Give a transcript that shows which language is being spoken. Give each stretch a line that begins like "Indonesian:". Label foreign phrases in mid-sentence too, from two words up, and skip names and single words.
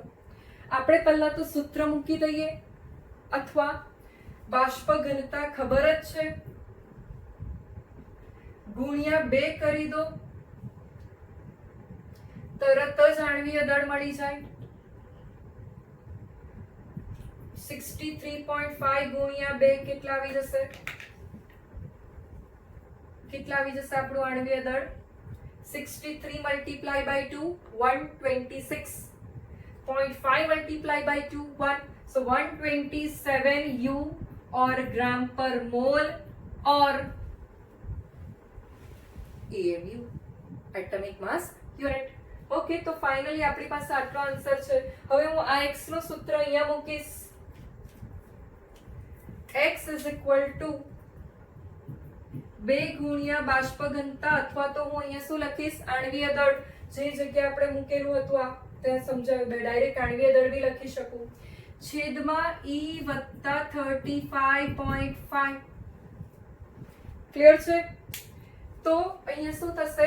Gujarati: આપણે પહેલા તો સૂત્ર મૂકી દઈએ, અથવા બાષ્પ ઘનતા ખબર જ છે, ગુણ્યા 2 કરી દો, તરત જ આણ્વીય દળ મળી જાય. 63.5 ગુણ્યા 2 કેટલા આવી જશે? કેટલા આવી જશે આપણું આણ્વીય દળ?
English: 63 multiplied by 2 126.5 multiplied by 2 1, so 127 U or gram per mole or AMU, atomic mass unit.
Gujarati: ઓકે, તો ફાઇનલી આપણી પાસે આટલો આન્સર છે. હવે હું આ x નું સૂત્ર અહીંયા મૂકીશ.
English: x is equal to 2
Gujarati: ગુણ્યા બાષ્પ ઘનતા, અથવા તો હું અહીંયા શું લખીશ? આણ્વીય દળ. જે જગ્યાએ આપણે મૂકેલું હતું આ ત્યાં સમજાવ્યું, ડાયરેક્ટ આણ્વીય દળ બી લખી શકું, છેદમાં E વત્તા 35.5. ક્લિયર છે? તો અહીંયા શું થશે?